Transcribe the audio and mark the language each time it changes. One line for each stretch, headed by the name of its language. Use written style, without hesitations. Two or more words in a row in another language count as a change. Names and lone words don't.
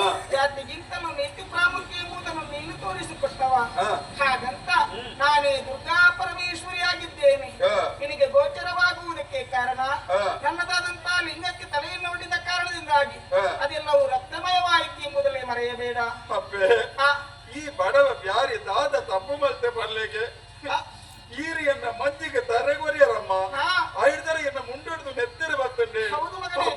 Kannada: ಜಾತಿಗಿಂತಲೂ ನೀತಿ ಪ್ರಾಮುಖ್ಯ ಎಂಬುದನ್ನು ನೀನು ತೋರಿಸಿಕೊಟ್ಟವ ಹಾ. ಹಾಗಂತ ನಾನೇ ದುರ್ಗಾ ಪರಮೇಶ್ವರಿಯಾಗಿದ್ದೇನೆ ಹಾ. ನಿನಗೆ ಗೋಚರವಾಗುವುದಕ್ಕೆ ಕಾರಣ ಹಾ. ನನ್ನದಾದಂತಹ ಲಿಂಗಕ್ಕೆ ತಲೆಯನ್ನು ಹೊಡೆದ ಕಾರಣದಿಂದಾಗಿ ಹಾ. ಅದೆಲ್ಲವೂ ರಕ್ತಮಯವಾಯಿತು ಎಂಬುದಲ್ಲೇ ಮರೆಯಬೇಡ
Tulu: ಅಪ್ಪೆ ಆ, ಈ ಬಡವ ಬ್ಯಾರಿ ದಾದ ತಪ್ಪು ಮಲ್ತೆ ಬರ್ಲಿಕ್ಕೆ ಆ, ಈರಿಯನ್ನ ಮಂಜಿಗೆ ತರಗೊರಿಯರಮ್ಮ ಆ, ಐದರ ಎನ್ನ ಮುಂಡಿಡ್ದು ನೆತ್ತರಿ ಬರ್ತಂಡೆ ಹೌದು